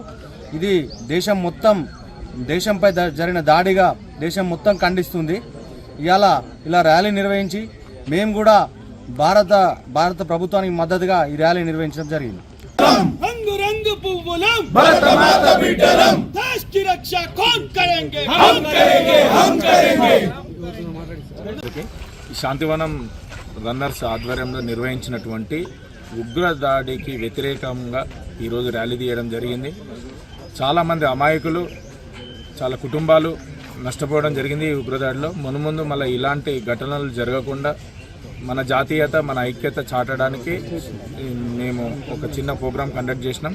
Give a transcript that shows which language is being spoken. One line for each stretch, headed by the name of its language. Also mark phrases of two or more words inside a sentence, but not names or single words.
Telugu: ఇది దేశంపై జరిగిన దాడిగా దేశం మొత్తం ఖండిస్తుంది. ఇలా ర్యాలీ నిర్వహించి మేము కూడా భారత ప్రభుత్వానికి మద్దతుగా ఈ ర్యాలీ నిర్వహించడం జరిగింది. రంగు పువ్వులం భారతమాత బిడ్డలం
Hindi: देश की रक्षा कौन करेंगे हम करेंगे हम करेंगे హమ్ కరేంగే.
Telugu: శాంతివనం రన్నర్స్ ఆధ్వర్యంలో నిర్వహించినటువంటి ఉగ్ర దాడికి వ్యతిరేకంగా ఈరోజు ర్యాలీ తీయడం జరిగింది. చాలామంది అమాయకులు, చాలా కుటుంబాలు నష్టపోవడం జరిగింది ఈ ఉగ్రదాడిలో. మున్ముందు మళ్ళీ ఇలాంటి ఘటనలు జరగకుండా మన జాతీయత, మన ఐక్యత చాటడానికి మేము ఒక చిన్న
English: program conduct
Telugu: చేసినాం.